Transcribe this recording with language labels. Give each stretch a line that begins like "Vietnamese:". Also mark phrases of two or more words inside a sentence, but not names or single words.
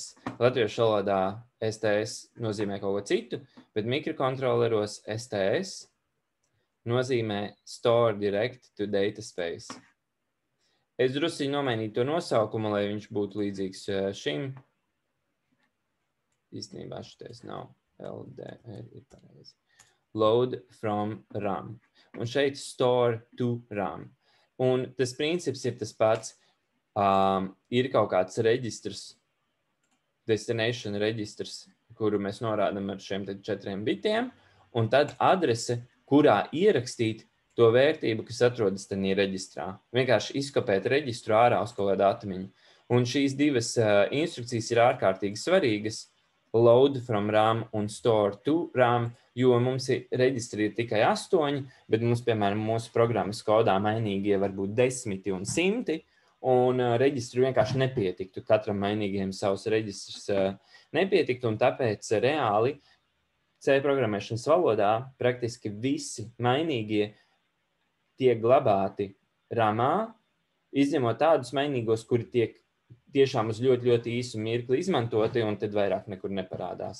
Latvian: Latviešu valodā STS nozīmē kaut ko citu, bet mikrokontroleros STS nozīmē
English: Store Direct to Data Space.
Latvian: Es drusku nomainīju to nosaukumu, lai viņš būtu līdzīgs šim. Īstenībā šitais nav LDR ir pareizi.
English: Load from RAM.
Latvian: Un šeit
English: store to RAM.
Latvian: Un tas princips ir tas pats. Ir kaut kāds reģistrs, destination reģistrs, kuru mēs norādam ar šiem 4 bitiem, un tad adrese, kurā ierakstīt to vērtību, kas atrodas tajā reģistrā. Vienkārši izkopēt reģistru ārā uz kaut kādu atmiņu. Un šīs divas instrukcijas ir ārkārtīgi svarīgas.
English: Load from RAM
Latvian: un
English: store to RAM,
Latvian: jo mums reģistri ir tikai 8, bet mums, piemēram, mūsu programmas kodā mainīgie var būt 10 un 100, un reģistri vienkārši nepietiktu. Katram mainīgiem savs reģistrs nepietiktu, un tāpēc reāli C programmēšanas valodā praktiski visi mainīgie tiek glabāti ramā, izņemot tādus mainīgos, kuri tiek tiešām uz ļoti, ļoti īsu mirkli izmantoti, un tad vairāk nekur neparādās.